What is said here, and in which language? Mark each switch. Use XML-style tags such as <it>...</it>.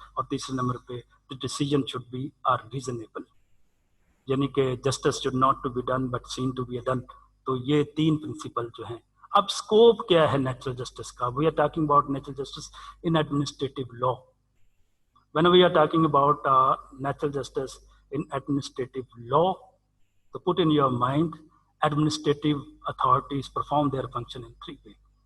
<ur>اور تیسرے نمبر پہ</ur> <en>the decision should be reasonable,</en> <ur>یعنی کہ</ur> <en>Justice should not to be done but seen to be done.</en> <ur>تو یہ 3 پرنسپل جو ہیں. اب اسکوپ کیا ہے نیچرل جسٹس کا؟</ur> <en>We are talking about natural justice in administrative law. When we are talking about natural justice in administrative law, to put in your mind, administrative authorities perform their function in 3 ways.</en>